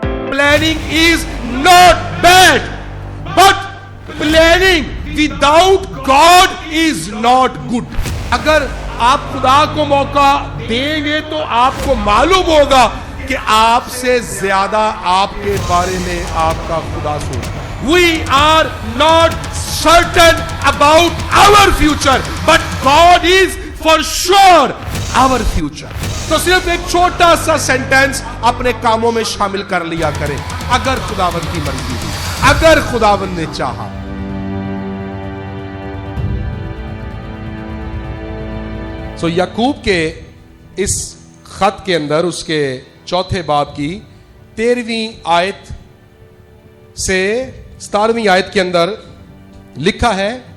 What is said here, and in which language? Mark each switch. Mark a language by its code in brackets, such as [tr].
[en] planning is not bad, but planning without God is not good. [hi] अगर आप खुदा को मौका देंगे तो आपको मालूम होगा कि आपसे ज्यादा आपके बारे में आपका खुदा सोचता है. [en] We are not certain about our future, but God is for sure our future. [hi] तो सिर्फ एक छोटा सा सेंटेंस अपने कामों में शामिल कर लिया करें. अगर खुदावंद की मर्जी हुई, अगर खुदावंद ने चाहा. सो याकूब के इस खत के अंदर उसके चौथे बाब की 13वीं आयत से 17वीं आयत के अंदर लिखा है.